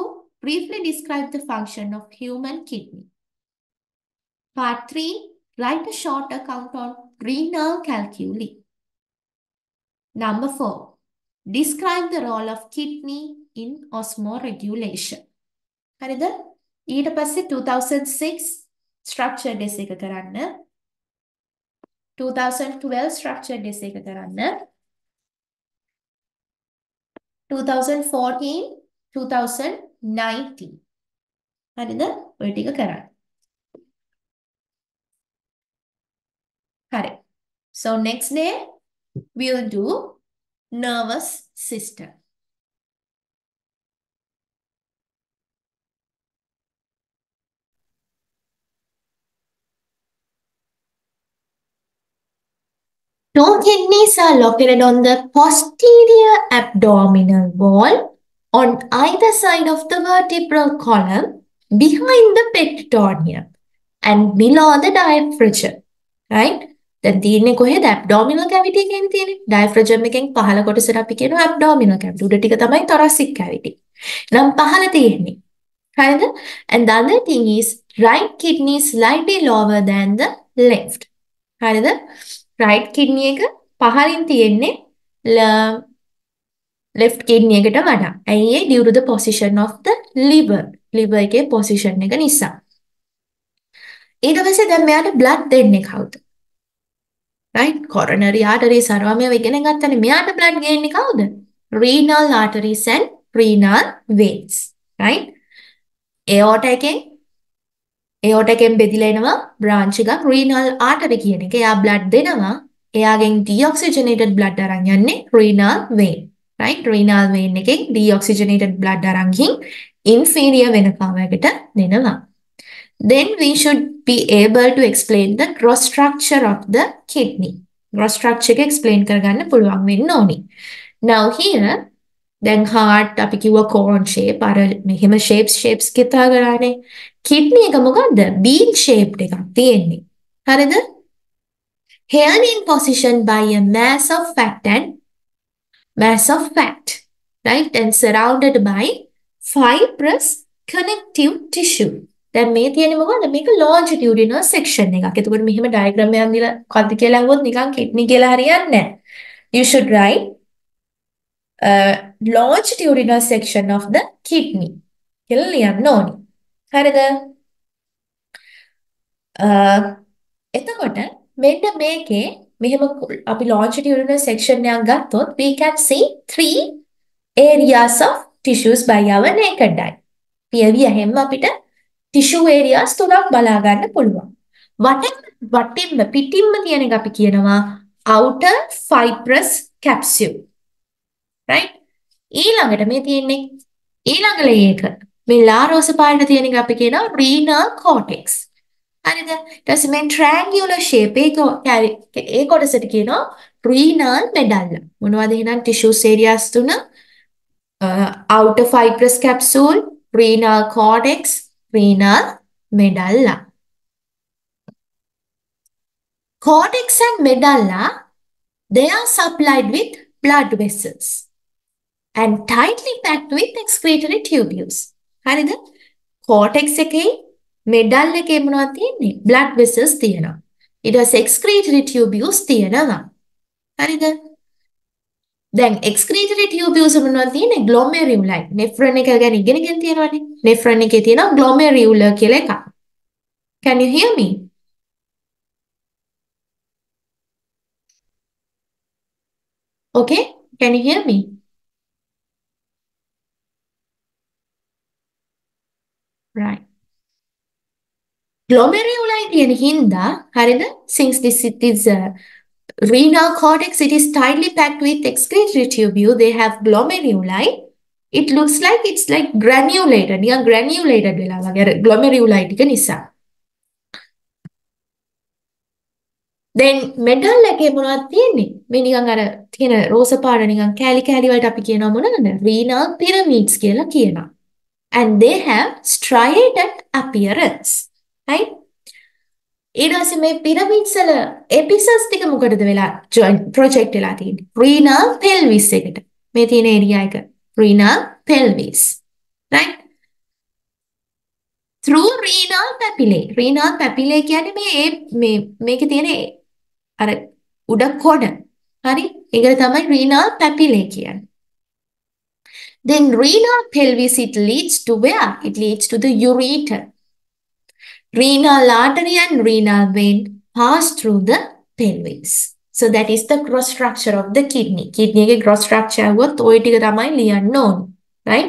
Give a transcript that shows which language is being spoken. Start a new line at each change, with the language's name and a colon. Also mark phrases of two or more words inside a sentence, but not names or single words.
English: Briefly describe the function of human kidney. Part 3. Write a short account on renal calculi. Number 4. Describe the role of kidney in osmoregulation.
Sinhala: හරිද? ඊට පස්සේ 2006
English: structured essay
Sinhala: එක කරන්න. 2012
English: structured essay
Sinhala: එක කරන්න. 2014 2019 හරිද? ඔය ටික කරන්න. හරි.
English: So next day we'll do nervous system. Two kidneys are located on the posterior abdominal wall on either side of the vertebral column behind the peritoneum and below the diaphragm. Right?
Sinhala: දැන් තියෙන්නේ කොහෙද?
English: abdominal cavity
Sinhala: එකෙන් තියෙන්නේ. diaphragm එකෙන් පහළ කොටසට අපි කියනවා
English: abdominal cavity.
Sinhala: උඩ ටික තමයි
English: thoracic cavity.
Sinhala: නම් පහළ තියෙන්නේ. හරිද?
English: And the other thing is right kidney is slightly lower than the left.
Sinhala: හරිද?
English: right kidney
Sinhala: එක පහළින් තියෙන්නේ
English: left kidney
Sinhala: එකට වඩා. ඇයි ඒ?
English: due to the position of the liver.
Sinhala: liver එකේ position එක නිසා. ඊට පස්සේ දැන් මෙයාට blood දෙන්නේ කවුද?
English: right? coronary arteries
Sinhala: අරවා මේවා ඉගෙන ගත්තනේ. මෙයාට blood ගේන්නේ කවුද?
English: renal arteries and renal veins. right? aorta
Sinhala: එකෙන් බෙදිලා එනවා branch එකක්
English: renal artery
Sinhala: කියන එක. එයා blood දෙනවා. එයාගෙන්
English: deoxygenated blood
Sinhala: අරන් යන්නේ
English: renal vein. right? renal vein
Sinhala: එකෙන්
English: deoxygenated blood
Sinhala: අරන් ගිහින්
English: inferior vena cava
Sinhala: එකට දෙනවා.
English: Then we should be able to explain the gross structure of the kidney. gross structure
Sinhala: එක explain කරගන්න පුළුවන් වෙන්න ඕනි.
English: Now here then heart
Sinhala: අපි කිව්වා
English: cone shape
Sinhala: අර මෙහෙම shapes කිතා කරානේ. kidney එක මොකද්ද?
English: bean shaped
Sinhala: එකක් තියෙන්නේ. හරිද?
English: held in position by a mass of fat, right? And surrounded by fibrous connective tissue.
Sinhala: දැන් මේ තියෙන්නේ මොකද්ද? මේක
English: longitudinal section
Sinhala: එකක්. එතකොට මෙහෙම diagram එකක් දීලා කද්ද කියලා අහුවොත් නිකන් kidney කියලා හරියන්නේ නැහැ.
English: You should write longitudinal section of the kidney.
Sinhala: කියලා ලියන්න ඕනේ. හරිද? එතකොට මෙන්න මේකේ මෙහෙම අපි
English: longitudinal section
Sinhala: එකක් ගත්තොත්
English: we can see 3 areas of tissues by our naked eye.
Sinhala: පියවි හැම අපිට
English: tissue areas
Sinhala: තුනක් බලා ගන්න පුළුවන්. වටින්ම පිටින්ම තියෙන එක අපි කියනවා
English: outer fibrous capsule. right?
Sinhala: ඊළඟට මේ තියෙන්නේ ඊළඟ layer එක. මේ ලාරෝස පාට තියෙන එක අපි කියනවා
English: renal cortex.
Sinhala: හරිද? ඊට පස්සේ මේ
English: triangular shape
Sinhala: එක ඒ කොටසට කියනවා
English: renal medulla.
Sinhala: මොනවද එහෙනම්
English: tissues areas
Sinhala: තුන?
English: outer fibrous capsule, renal cortex, renal medulla. Cortex and medulla, they are supplied with blood vessels and tightly packed with excretory tubules.
Sinhala: හරිද? cortex එකේ medulla එකේ මොනවද තියෙන්නේ?
English: blood vessels
Sinhala: තියෙනවා. ඊට පස්සේ
English: excretory tubules
Sinhala: තියෙනවා. හරිද? දැන්
English: excretory tubules
Sinhala: මොනවද තියෙන්නේ? glomeruli. nephron එක ගැන ඉගෙනගෙන තියෙනවානේ. nephron එකේ තියෙනවා glomerular කියලා එකක්.
English: Can you hear me? Okay? Can you hear me? Right.
Sinhala: Glomeruli තියෙන හින්දා හරිද?
English: Since this it is renal cortex, it is tightly packed with excretory tubule. They have glomeruli. It looks like it's like granulated.
Sinhala: නිකන් granulated වෙලා වගේ අර glomeruli ටික නිසා.
English: Then medulla
Sinhala: එකේ මොනවද තියෙන්නේ? මේ නිකන් අර තියෙන රෝස පාට නිකන් කෑලි කෑලි වලට අපි කියනවා මොනවද?
English: renal pyramids
Sinhala: කියලා කියනවා.
English: And they have striated appearance. Right?
Sinhala: ඊට පස්සේ මේ pyramids වල episodes ටික මොකටද වෙලා project වෙලා තියෙන්නේ?
English: renal pelvis
Sinhala: එකට. මේ තියෙන area එක.
English: renal pelvis. Right? Through renal papillae. Renal papillae
Sinhala: කියන්නේ මේකේ තියෙන අර උඩ කොඩ. හරි? ඒකට තමයි renal papillae කියන්නේ.
English: Then renal pelvis, it leads to where? It leads to the ureter. Renal artery and renal vein pass through the pelvis. So that is the gross structure of the kidney.
Sinhala: Kidney එකේ
English: gross structure
Sinhala: වුත් ওই ටික තමයි ලියන්න ඕන. Right?